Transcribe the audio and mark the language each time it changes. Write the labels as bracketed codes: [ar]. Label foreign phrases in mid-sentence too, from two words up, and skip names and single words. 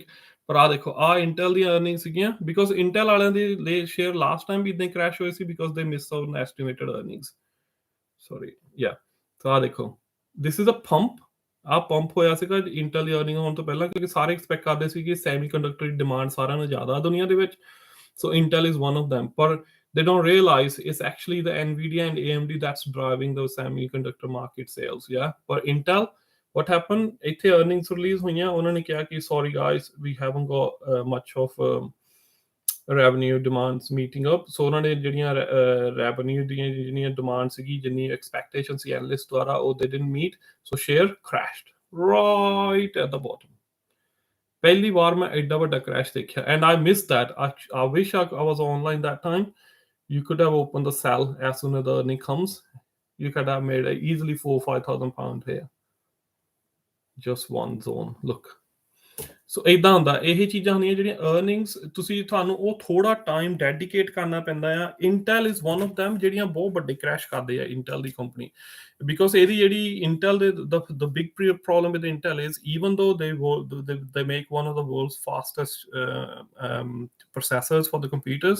[pa] ਪਰ ਆਹ ਦੇਖੋ, ਆਹ ਇੰਟਲ ਦੀਆਂ ਅਰਨਿੰਗ ਸੀਗੀਆਂ, ਬਿਕੋਜ਼ ਇੰਟਲ ਵਾਲਿਆਂ ਦੇ ਸ਼ੇਅਰ [en] last time [pa] ਵੀ ਇਦਾਂ ਹੀ ਕ੍ਰੈਸ਼ ਹੋਏ ਸੀ, [en] because they miss out estimated earnings. sorry, ya. so [pa] ਆਹ ਦੇਖੋ, [en] this is a pump. [pa] ਆਹ ਪੰਪ ਹੋਇਆ ਸੀਗਾ ਇੰਟਲ ਦੀ ਅਰਨਿੰਗ ਹੋਣ ਤੋਂ ਪਹਿਲਾਂ, ਕਿਉਂਕਿ ਸਾਰੇ ਐਕਸਪੈਕਟ ਕਰਦੇ ਸੀ ਕਿ [en] semi conductor [pa] ਦੀ ਡਿਮਾਂਡ ਸਾਰਿਆਂ ਨਾਲੋਂ ਜ਼ਿਆਦਾ ਦੁਨੀਆ ਦੇ ਵਿੱਚ। [en] So Intel is one of them, but they don't realize it's actually the Nvidia and AMD that's driving the semiconductor market sales. Yeah, but Intel, what happened? ਇੱਥੇ earnings release [pa] ਹੋਈਆਂ, ਉਹਨਾਂ ਨੇ ਕਿਹਾ ਕਿ [en] sorry guys, we haven't got much of revenue demands meeting up. [pa] So ਉਹਨਾਂ ਨੇ ਜਿਹੜੀਆਂ revenue ਦੀਆਂ ਜਿਹੜੀਆਂ demand ਸੀਗੀ, ਜਿੰਨੀ expectation ਸੀ analyst ਦੁਆਰਾ, ਉਹ [en] they didn't meet. So share crashed right at the bottom. [pa] ਪਹਿਲੀ ਵਾਰ ਮੈਂ ਐਡਾ ਵੱਡਾ crash ਦੇਖਿਆ, [en] and I missed that. I wish I was online that time. You could have opened the sell as soon as the earning comes. You could have made easily 4,000-5,000 here. Just one zone. Look. [pa] ਸੋ ਏਦਾਂ ਹੁੰਦਾ, ਇਹ ਚੀਜ਼ਾਂ ਹੁੰਦੀਆਂ ਜਿਹੜੀਆਂ ਅਰਨਿੰਗਸ ਤੁਹਾਨੂੰ ਉਹ ਥੋੜਾ [en] time dedicate [pa] ਕਰਨਾ ਪੈਂਦਾ ਆ। [en] Intel is one of them, [pa] ਜਿਹੜੀਆਂ ਬਹੁਤ ਵੱਡੇ ਕ੍ਰੈਸ਼ ਕਰਦੇ ਆ ਇੰਟੈਲ ਦੀ ਕੰਪਨੀ, ਬਿਕੋਜ਼ ਇਹਦੀ ਜਿਹੜੀ ਇੰਟੈਲ ਦੇ [en] the big problem with Intel is even though they make one of the world's fastest processors for the computers.